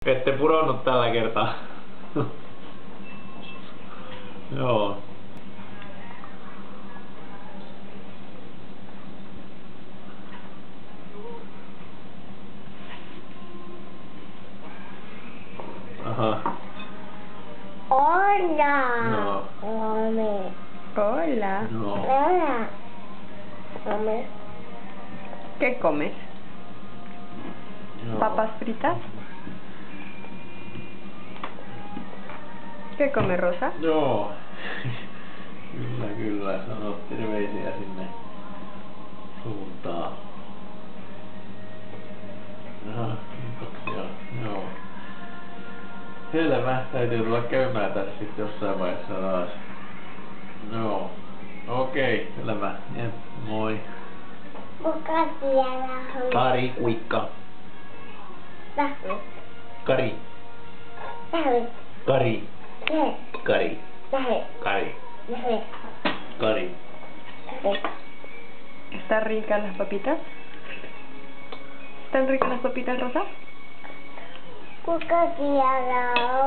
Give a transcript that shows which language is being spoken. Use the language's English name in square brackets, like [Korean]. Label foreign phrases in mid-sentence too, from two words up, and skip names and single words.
[Finnish] Ette pudonnut tällä kertaa. Joo. Aha. [Spanish] Hola. No. Come. Hola. No. Hola. Come. ¿Qué comes? [Finnish] Joo. [Spanish] ¿Papas fritas? ¿Qué come Rosa? [Finnish] Joo. Kyllä. Sanot terveisiä sinne suuntaan. Aha, kiitoksia. Joo. Selvä. Täytyy tulla käymään tässä sitten jossain vaiheessa taas. Joo. Okei, selvä. Jep, moi. Kuka siellä on? Kari, kuikka. Lähti. Kari. Lähti. Kari. Lähti. Kari. Lähti. Kari. Lähti. Kari. Lähti. [Spanish] ¿Están ricas las papitas? ¿Están ricas las papitas, Rosa? [Finnish] Kuka siellä on?